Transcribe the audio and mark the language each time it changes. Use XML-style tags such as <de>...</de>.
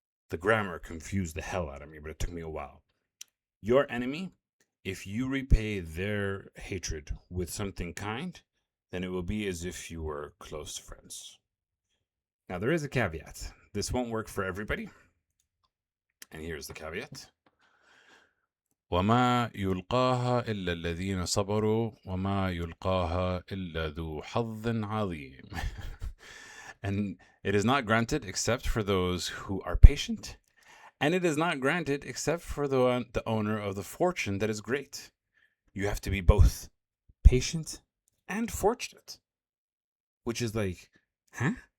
<en>The grammar confused the hell out of me, but it took me a while. Your enemy, if you repay their hatred with something kind, then it will be as if you were close friends. Now, there is a caveat. This won't work for everybody. And here's the caveat.</en> <ar>وما يلقاها إلا الذين صبروا وما يلقاها إلا ذو حظ عظيم.</ar> <en>And it is not granted except for those who are patient, and it is not granted except for the owner of the fortune that is great. You have to be both patient and fortunate, which is like, huh?</en>